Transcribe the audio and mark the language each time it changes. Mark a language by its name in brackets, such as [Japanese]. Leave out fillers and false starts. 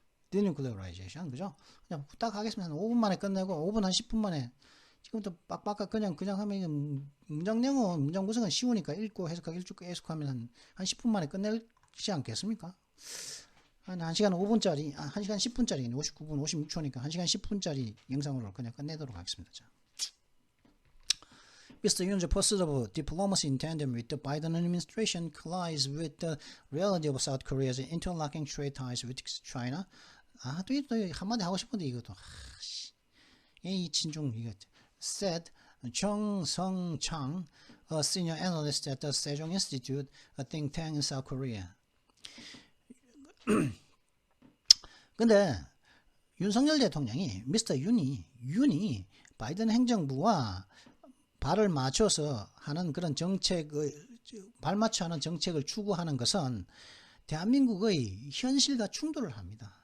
[Korean] denuclearization, 그죠? 그냥 딱 하겠습니다. 한 5분 만에 끝내고 5분 한 10분 만에 지금부터 빡빡 그냥 하면 문장 구성은 쉬우니까 읽고 해석하기 해석하면 한 10분 만에 끝내지 않겠습니까? 한 1시간 5분짜리 1시간 10분짜리 59분 56초니까 1시간 10분짜리 영상으로 그냥 끝내도록 하겠습니다. 자. Mr. [English] Yoon's pursuit of diplomacy in tandem with the Biden administration collides with the reality of South Korea's interlocking trade ties with China. [Korean] 또 한마디 하고 싶은데 이것도 이 친중 이거 [English] said 정성창, a senior analyst at the Sejong Institute, a think tank in South Korea. [Korean] 근데 윤석열 대통령이 미스터 윤이 바이든 행정부와 발을 맞춰서 하는 그런 발맞춰 하는 정책을 추구하는 것은 대한민국의 현실과 충돌을 합니다.